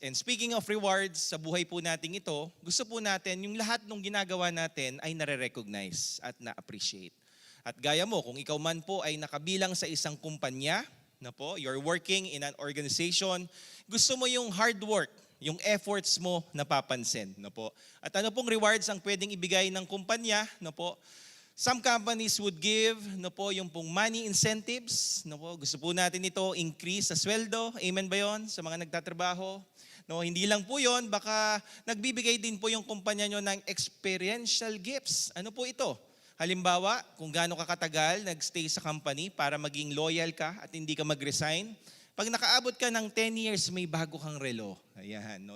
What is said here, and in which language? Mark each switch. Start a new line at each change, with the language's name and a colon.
English: And speaking of rewards,
Filipino: sa buhay po nating ito, gusto po natin yung lahat ng ginagawa natin ay nare-recognize at na-appreciate. At gaya mo, kung ikaw man po ay nakabilang sa isang kumpanya, na po,
English: you're working in an organization,
Filipino: gusto mo yung hard work, yung efforts mo napapansin, na po. At ano pong rewards ang pwedeng ibigay ng kumpanya, na po?
English: Some companies would give,
Filipino: na po, yung pong
English: money incentives, na po.
Filipino: Gusto po natin ito increase sa sweldo, amen ba yon sa mga nagtatrabaho? No, hindi lang po yon, baka nagbibigay din po yung kumpanya nyo ng experiential gifts. Ano po ito? Halimbawa, kung gaano ka katagal nagstay sa company para maging loyal ka at hindi ka mag-resign, pag nakaabot ka ng 10 years, may bago kang relo. Ayan, no?